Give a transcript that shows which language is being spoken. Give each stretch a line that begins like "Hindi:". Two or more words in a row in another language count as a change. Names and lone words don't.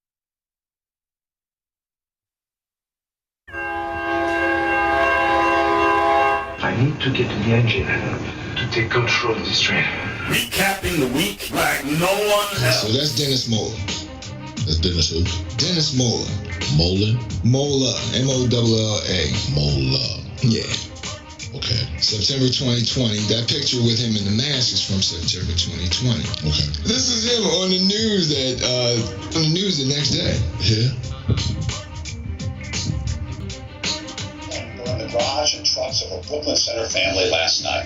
English: I need to get to the engine to take control of this train. Recapping the week like no one else. So that's Dennis Mola. That's Dennis who? Dennis Mola. Mola? Mola. M-O-L-L-A. Mola. Yeah. Okay. September 2020. That picture with him in the mask is from September 2020. Okay. This is him on the news the next day. Yeah. In the garage and trucks of a Brooklyn Center family last night.